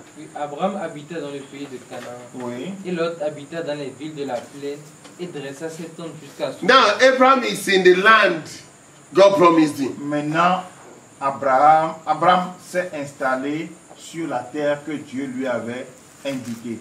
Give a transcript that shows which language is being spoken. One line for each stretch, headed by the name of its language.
French: Oui, Abraham habita dans le pays de Canaan. Oui. Et Lot habita dans les villes de la plaine et dressa ses tentes jusqu'à Sodome.
English: Now Abraham is in the land God promised him.
French: Maintenant, Abraham s'est installé sur la terre que Dieu lui avait indiquée.